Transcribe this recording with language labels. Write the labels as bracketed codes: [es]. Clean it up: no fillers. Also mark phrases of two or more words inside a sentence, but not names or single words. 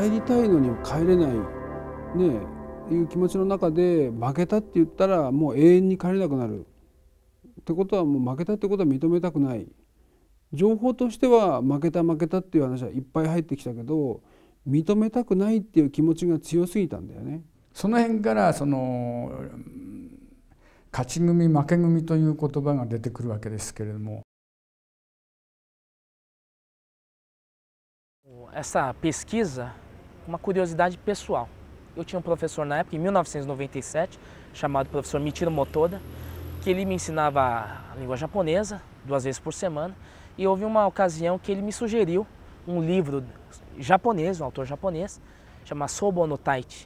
[ja] 帰りたいのに帰れないねいう気持ちの中で負けたって言ったらもう永遠に帰れなくなるってことは、もう負けたってことは認めたくない。情報としては負けたっていう話はいっぱい入ってきたけど、認めたくないっていう気持ちが強すぎたんだよね。その辺から勝ち組負け組という言葉が出てくるわけですけれども。 [pt] Essa pesquisa, uma curiosidade pessoal. Eu tinha um professor na época, em 1997, chamado professor Michiro Motoda, que ele me ensinava a língua japonesa 2 vezes por semana, e houve uma ocasião que ele me sugeriu um livro japonês, um autor japonês, chamado Sobo no Taichi.